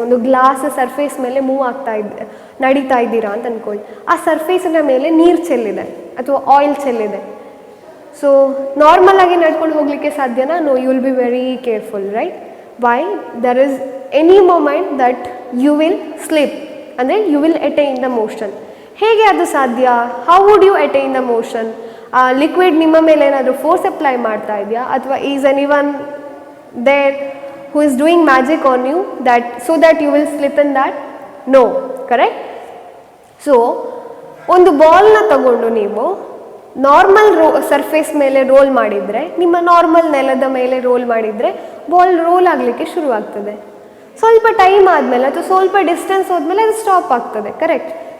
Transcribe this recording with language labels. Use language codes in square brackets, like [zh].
[kn] ಒಂದು glass surface ಮೇಲೆ ನಡೀತಾ ಇದ್ದೀರಾ ಅಂತ ಅಂದ್ಕೊಳ್ಳಿ. ಆ ಸರ್ಫೇಸಿನ ಮೇಲೆ ನೀರು ಚೆಲ್ಲಿದೆ ಅಥವಾ ಆಯಿಲ್ ಚೆಲ್ಲಿದೆ. ಸೊ ನಾರ್ಮಲ್ ಆಗಿ ನಡ್ಕೊಂಡು ಹೋಗಲಿಕ್ಕೆ ಸಾಧ್ಯನಾ? [en] No, you will be very careful, right? Why? There is any moment that you will slip, ಅಂದರೆ you will attain the motion. [kn] ಹೇಗೆ ಅದು ಸಾಧ್ಯ? [en] How would you attain the motion? [kn] ಆ ಲಿಕ್ವಿಡ್ ನಿಮ್ಮ ಮೇಲೆ ಏನಾದರೂ ಫೋರ್ಸ್ ಅಪ್ಲೈ ಮಾಡ್ತಾ ಇದೆಯಾ? ಅಥವಾ [en] Is anyone there who is doing magic on you so that you will slip in that? No, correct? [kn] So ಒಂದು ಬಾಲ್ನ ತಗೊಂಡು ನೀವು ನಾರ್ಮಲ್ ಸರ್ಫೇಸ್ ಮೇಲೆ ರೋಲ್ ಮಾಡಿದರೆ, ನಿಮ್ಮ ನಾರ್ಮಲ್ ನೆಲದ ಮೇಲೆ ರೋಲ್ ಮಾಡಿದರೆ ಬಾಲ್ ರೋಲ್ ಆಗಲಿಕ್ಕೆ ಶುರುವಾಗ್ತದೆ. ಸ್ವಲ್ಪ ಟೈಮ್ ಆದಮೇಲೆ ಅಥವಾ ಸ್ವಲ್ಪ ಡಿಸ್ಟೆನ್ಸ್ ಹೋದ್ಮೇಲೆ ಅದು ಸ್ಟಾಪ್ ಆಗ್ತದೆ, ಕರೆಕ್ಟ್.